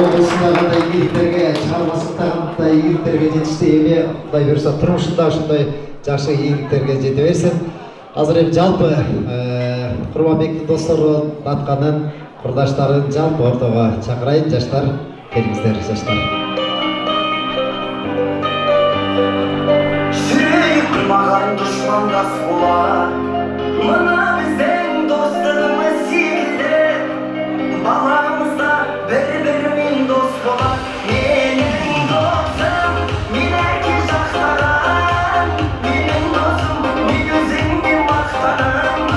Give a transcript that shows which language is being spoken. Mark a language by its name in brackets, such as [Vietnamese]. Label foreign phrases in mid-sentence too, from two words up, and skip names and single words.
[Kyrgyz] Облысындагындай ийгиликтерге, чыгармачылыктагындай ийгиликтерге жетишти. Эми Кудай буюрса турмушунда ушундай жакшы ийгиликтерге жете берсин. Азыр эми жалпы Курманбектин достору, Датканын курдаштарын жалпы ортого чакырайын. Жаштар, келиңиздер жаштар. [Kazakh] Маған дұшмандас болар, мына біздің достығымыз секілді, баламызда бір-бірімен дос болар. Менің досым, мен әрке жақтарам, менің досым, мен өзіңмен мақтанам.